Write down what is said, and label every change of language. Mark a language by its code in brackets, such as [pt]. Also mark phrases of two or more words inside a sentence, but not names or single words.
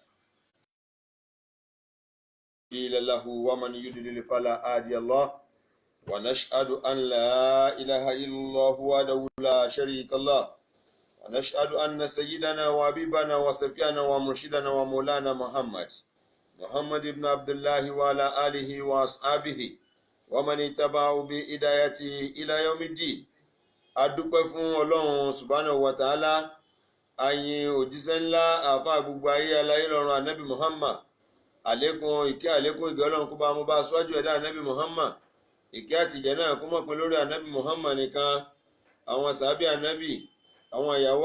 [ar] له ومن يضلل فلا هادي له ونشهد أن لا إله إلا الله وحده لا شريك له ونشهد أن سيدنا وحبيبنا وسفيانا ومرشدنا ومولانا محمد بن عبد الله وعلى آله وأصحابه ومن اتبعه بهدايته إلى يوم الدين [yo] adúpẹ́ fún Ọlọ́run [ar] سبحانه وتعالى [yo] ayin òjíṣẹ́ ńlá àáfàá gbogbo ayé aláyé lọ́run anabi Muhammad àlékún ìkẹ́ àlékún ìgẹ́ Ọlọ́run kó bá mú bá aṣáájú ẹ̀dá anabi Muhammad ìkẹ́ àtìjẹ́ náà kó mọ̀ pé lórí anabi Muhammad nìkan àwọn sàábì anabi àwọn ìyàwó